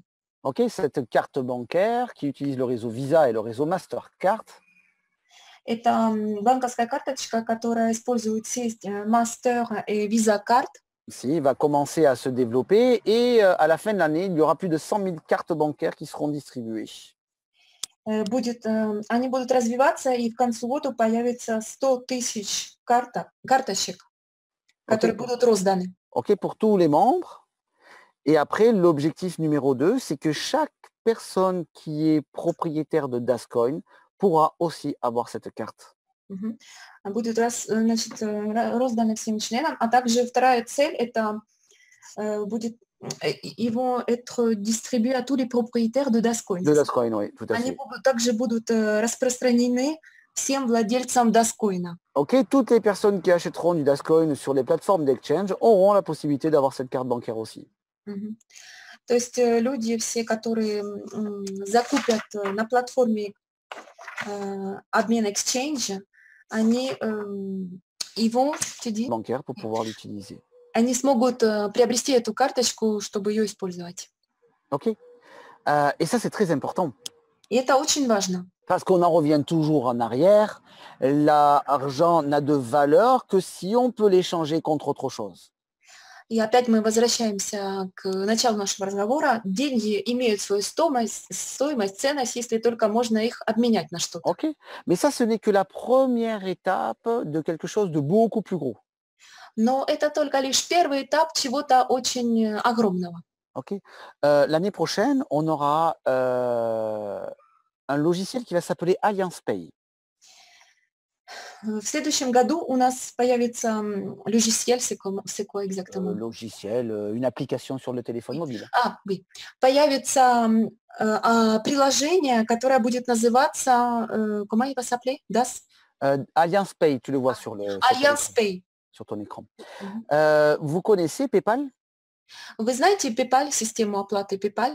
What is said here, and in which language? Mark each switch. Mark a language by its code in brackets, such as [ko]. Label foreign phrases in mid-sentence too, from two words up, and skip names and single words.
[fr] Ok, cette carte bancaire qui utilise le réseau Visa et le réseau Mastercard. [ru] Это банковская карточка, которая использует сеть Master et Visa Card. [fr] Si, va commencer à se développer et à la fin de l'année, il y aura plus de 100 000 cartes bancaires qui seront distribuées. [ru] Они будут развиваться, и к концу года появится 100 тысяч карточек, которые будут розданы. [fr] Ok, pour tous les membres. Et après, l'objectif numéro 2, c'est que chaque personne qui est propriétaire de Dascoin pourra aussi avoir cette carte. [ru] Будет розданы всем членам, а также вторая цель это будет [fr] ils vont être distribués à tous les propriétaires de Dascoin. De Dascoin, oui, tout à fait. [ru] Они также будут распространены всем владельцам Dascoin. [fr] Ok, toutes les personnes qui achèteront du Dascoin sur les plateformes d'exchange auront la possibilité d'avoir cette carte bancaire aussi. [ru] То есть люди все, которые закупят на платформе обмен exchange, они [fr] bancaire pour pouvoir l'utiliser. [ru] Они смогут приобрести эту карточку, чтобы ее использовать. [fr] Ok. Et ça, c'est très important. [ru] И это очень важно. [fr] Parce qu'on en revient toujours en arrière. L'argent n'a de valeur que si on peut l'échanger contre autre chose. [ru] И опять мы возвращаемся к началу нашего разговора. Деньги имеют свою стоимость, ценность, если только можно их обменять на что-то. [fr] Ok. Mais ça, ce n'est que la première étape de quelque chose de beaucoup plus gros. [ru] Но это только лишь первый этап чего-то очень огромного. [fr] Ok. L'année prochaine, on aura un logiciel qui va s'appeler Alliance Pay. [ru] В следующем году у нас появится [fr] logiciel, c'est quoi exactement? Logiciel, une application sur le téléphone mobile. Oui. [ru] Появится приложение, которое будет называться, [fr] comment il va s'appeler? Alliance Pay, tu le vois sur le Alliance Pay. Sur ton écran. Vous connaissez PayPal? [ru] Вы знаете PayPal, систему оплаты PayPal?